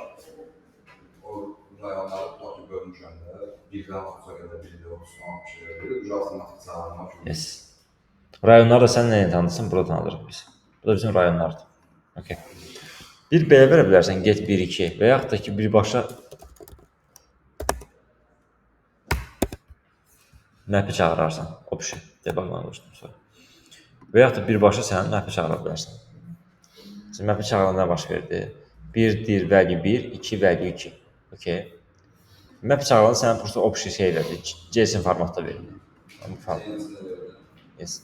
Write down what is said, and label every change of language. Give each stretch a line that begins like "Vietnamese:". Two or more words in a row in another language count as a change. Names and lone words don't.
Azerbaijani: O rayonları tutaq bölmüşəm də. Birdən 30-a qədər birdə 30-a şeylər bir avtomatik çağırma kimi. Yes. Rayonları da sən nəyə tanıdırsan? Burada tanıdırıq biz. Bu da bizim rayonlardır. Okay. Bir belə verə bilərsən, get 1-2 və yaxud da ki, birbaşa map-i çağırarsan, option, debug'dan qoşdum sonra. Və yaxud da birbaşa sən map-i çağıra bilərsən. Sən map-i çağıranda baş verdi. 1 dir, value 1, 2, value 2. Okay. Map çağıranda sənin prosta option şey verdi, JSON formatda verildi. Yes.